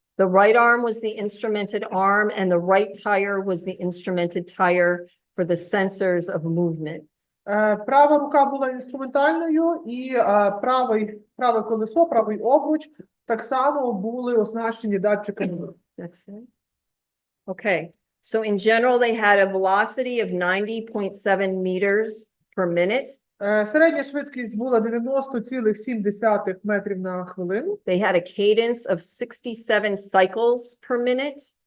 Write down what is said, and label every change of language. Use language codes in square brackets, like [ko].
[en] The right arm was the instrumented arm and the right tire was the instrumented tire for the sensors of movement. [uk] Права рука була інструментальною і праве колесо, правий обруч так само були оснащені датчиками. [en] That's it. Okay. So in general, they had a velocity of 90.7 meters per minute. [uk] Середня швидкість була 90,7 метрів на хвилину. [en] They had a cadence of 67 cycles per minute.